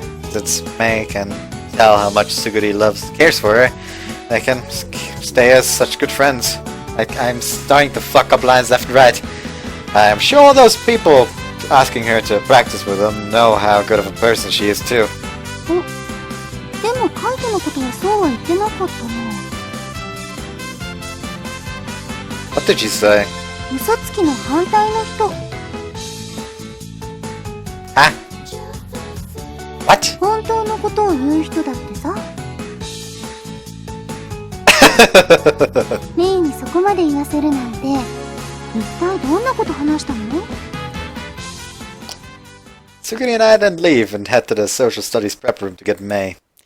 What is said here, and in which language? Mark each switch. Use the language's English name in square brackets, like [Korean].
[English] Since Mei can tell how much Suguri cares for her, they can stay as such good friends. I'm starting to fuck up lines left and right. I'm sure those people asking her to practice with them know how good of a person she is too. [Japanese] でもカイトのことはそうは言ってなかったな。 [English] What did she say? [Japanese] 嘘つきの反対の人。 [English] Huh? What? [Japanese] 本当のことを言う人だってさ。メイにそこまで言わせるなんて、一体どんなこと話したの？ [English] Suguri and I then leave and head to the social studies prep room to get Mei.